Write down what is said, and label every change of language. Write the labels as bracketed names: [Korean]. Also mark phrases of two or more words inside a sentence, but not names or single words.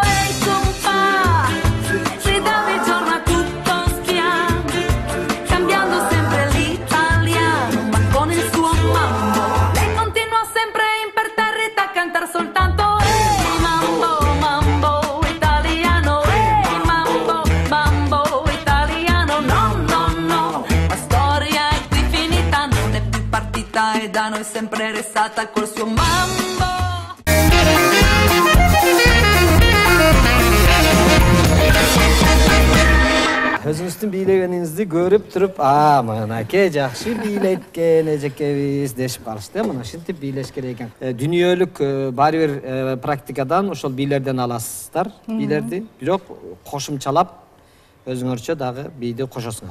[Italian] Hey compa, si dà il giorno a tutto spiano, cambiando sempre l'italiano, ma con il suo mambo, lei continua sempre imperterrita a cantar soltanto. E da noi sempre restata col suo mambo. [Kyrgyz] Өзүңүздүн бийлегениңизди көрүп туруп, мынакей жакшы бийлейт экен эжекебиз дешип калышты. Мына ушинтип бийлеш керек экен. Дүнүйөлүк баары бир практикадан ошол бийлерден аласыздар бийлерди, бирок кошумчалап өзүңөрчө дагы бийди кошосуңар.